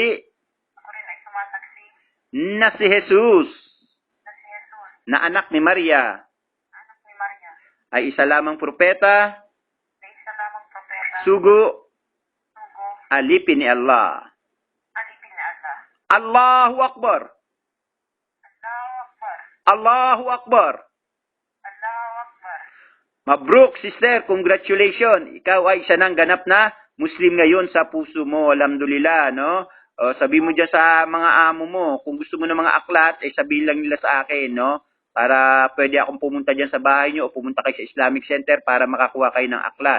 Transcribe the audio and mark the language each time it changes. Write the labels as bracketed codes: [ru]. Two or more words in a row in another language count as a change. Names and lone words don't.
[tl] Ako rin ay sumasaksi na si Jesus na si Jesus, na anak ni Maria anak ni Maria, ay isa lamang propeta, na isa lamang propeta, sugo, sugo, alipin ni Allah. alipin ni Allah. [ar] الله أكبر! الله أكبر, الله أكبر! الله أكبر. [en] Mabruk, sister, congratulations. [tl] Ikaw ay isa ng ganap na Muslim ngayon sa puso mo. Alhamdulillah, no? O, sabi mo dyan sa mga amo mo, kung gusto mo ng mga aklat, ay sabihin lang nila sa akin, no? Para pwede akong pumunta dyan sa bahay nyo o pumunta kayo sa Islamic Center para makakuha kayo ng aklat.